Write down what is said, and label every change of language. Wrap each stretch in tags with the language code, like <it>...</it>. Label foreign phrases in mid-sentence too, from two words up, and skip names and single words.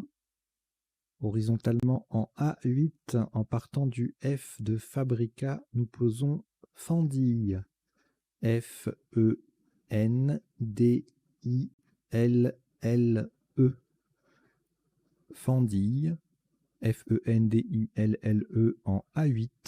<fr>Horizontalement en A8, en partant du F de Fabrica, nous posons Fendille. F-E-N-D-I-L-L-E. Fendille. F-E-N-D-I-L-L-E en A8.</fr>